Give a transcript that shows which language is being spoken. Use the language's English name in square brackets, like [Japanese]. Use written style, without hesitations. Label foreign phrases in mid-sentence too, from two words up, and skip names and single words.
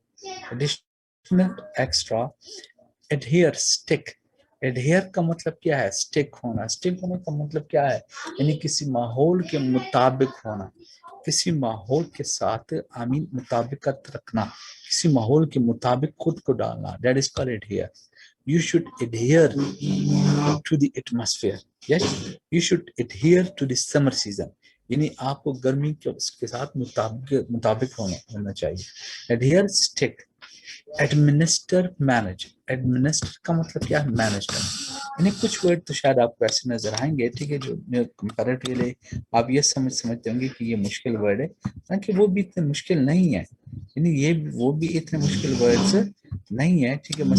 [English] additional, extra. adhere, stick. [Hindi] एडहियर का मतलब क्या है? स्टिक होना। स्टिक होने का मतलब क्या है? यानी किसी माहौल के मुताबिक होना, किसी माहौल के साथ आमीन मुताबिकत रखना, किसी माहौल के मुताबिक खुद को डालना। [English] that is called adhere. You should adhere to the atmosphere. Yes, you should adhere to the summer season. [Hindi] यानी आपको गर्मी के उसके साथ मुताबिक होना चाहिए। [English] adhere, stick। administer, manage. [Hindi] एडमिनिस्टर का मतलब क्या है? मैनेज करना। यानी कुछ वर्ड तो शायद आपको ऐसे नजर आएंगे, ठीक है, जो कंपैरेटिवली आप ये समझते होंगे कि ये मुश्किल वर्ड है, हालांकि वो भी इतने मुश्किल नहीं है। यानी ये वो भी इतने मुश्किल वर्ड्स नहीं है, ठीक है।